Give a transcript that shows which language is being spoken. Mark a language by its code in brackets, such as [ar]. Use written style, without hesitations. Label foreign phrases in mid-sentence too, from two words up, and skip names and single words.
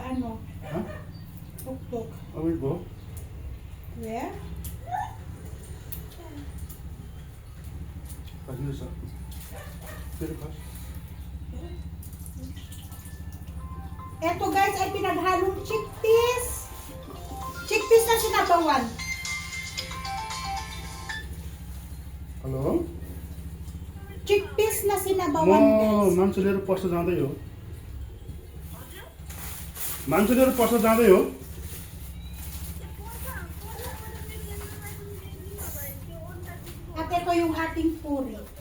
[en] Huh? tuk-tuk? I will go. Where? Here, sir. Very fast. [tl] Ito guys ay pinaghalong chickpeas. Chickpeas na sinabawan. [en] Hello? [tl] Chickpeas na sinabawan म [en] guys. [ne] मान्छे लिएर पर्छ जाँदै हो मान्छे लिएर पर्छ जाँदै हो [tl] At ito yung ating puri.